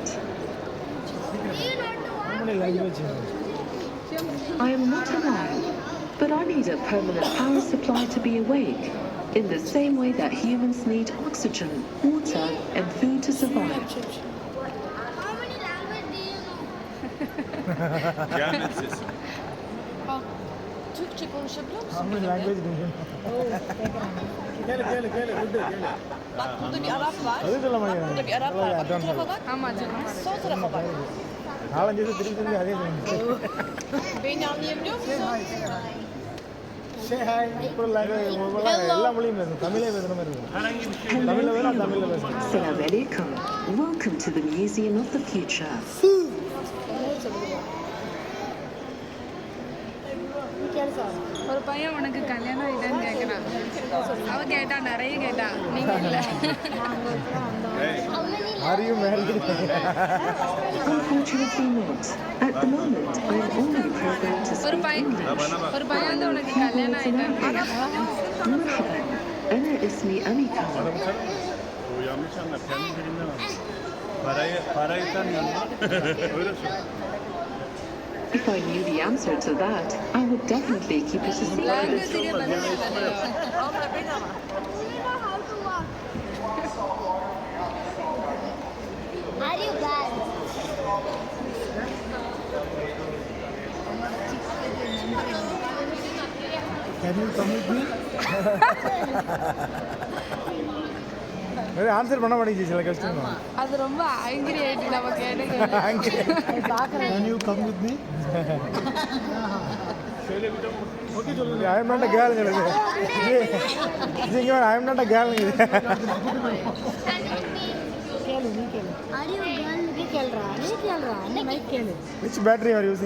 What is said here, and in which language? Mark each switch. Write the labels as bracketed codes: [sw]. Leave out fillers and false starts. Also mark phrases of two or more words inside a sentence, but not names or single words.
[en] Do you not know How many languages? I am not alive, but I need a permanent power supply to be awake, in the same way that humans need oxygen, water, and food to survive. how many languages do you know? [tr] Gelmesin. Türkçe konuşabiliyor musun? [en] How many [tr] benimle? [en] languages do you know? [tr] Gel gel gel gel. Bak burada bir Arap var. [ta] அது சொல்ல [tr] Bak burada bir Arap var. Bak bu tarafa bak. [ta] ஆமா சொல்லுங்க [tr] Sol tarafa bak. [ta] நாலஞ்சு வருஷம் திருப்பி திருப்பி அதே சொல்லுங்க. [tr] Beni anlayabiliyor musun? [en] Say hi. [ta] இப்போ language எல்லா மொழியும் பேசணும். தமிழே பேசுற மாதிரி இருக்கும். [en] Hello, [ta] தமிழ்ல வேணா [en] everyone. [ta] தமிழ்ல பேசணும். [ar] السلام عليكم. [en] Welcome to the Museum of the Future. [ta] ஒரு பையன் உனக்கு கல்யாணம் ஆயிட்டான்னு கேட்கறான் அவ கேட்டா நிறைய கேட்டா நீங்க இல்ல [en] How many Are you married? Unfortunately not. At the moment, I am only programmed to [ta] ஒரு [en] speak [ta] பையன் [en] English. [ta] ஒரு பையன் வந்து உனக்கு கல்யாணம் ஆயிட்டான்னு [ar] مرحبا. أنا اسمي أميكا. [tr] Bu yanlış anlar. Kendi dilinden anlar. Parayı tanıyorsun lan. Öyle söyle. [en] If I knew the answer to that, I would definitely keep it a secret. [ta] லாங்குவேஜ்க்கே பதில் சொல்லல [tr] Abla bedava. [en] do you know how to walk? Are you guys? Can you come with me? [ta] ஆன்சர் பண்ண மாட்டேங்குது சில கஷ்டம் அது ரொம்ப ஆங்கிரி ஆயிட்டு நம்ம கேட்டு [en] Can you come with me? ஓகே சொல்லுங்க I am not a girl [ta] ங்க இங்க [en] I am not a girl ங்க Are you girl? which battery are you using